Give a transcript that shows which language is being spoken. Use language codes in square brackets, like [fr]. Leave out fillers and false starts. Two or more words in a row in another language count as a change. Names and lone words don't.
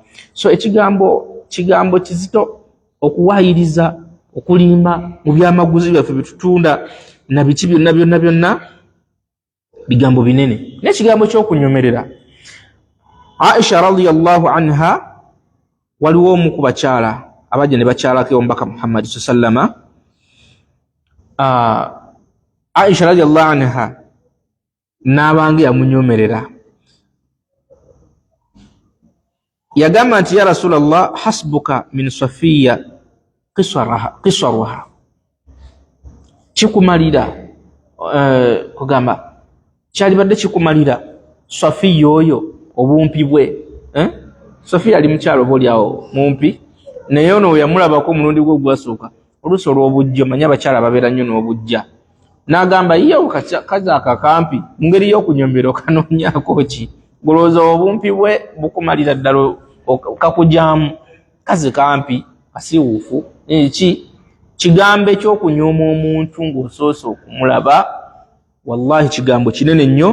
[lg] So kigambo kizito okuwaayiriza, okulimba mu byamaguzi byaffe bitutunda na biki byonna bigambo binene. N'ekigambo ky'okunyomerera, Aisha [ar] رضي الله عنها [lg] waliwo omu ku bakyala abajja ne bakyalako omubaka Muhammad sallama. Aisha [ar] رضي الله عنها [lg] n'abanga yamunyomerera, yagamba nti [ar] يا رسول الله حسبك من صفية قصرها, [lg] kikumalira kugamba kyalibadde kikumalira Safiya oyo obumpi bwe. Safiya ali mukyalo bolyawo mumpi, naye ono yamulabako omulundi gwe gwasooka oluusi olw'obujja, manya abakyala babeera nnyo n'obujja, n'agamba yeewo kazi akakampi mu ngeri y'okunyombera okanoonyaako ki, golooza obumpi bwe bukumalira ddala kakujaamu, kazi kampi kasiwuufu ki, kigambo ekyokunyooma omuntu ng'osoose okumulaba, wallahi kigambo kinene nnyo.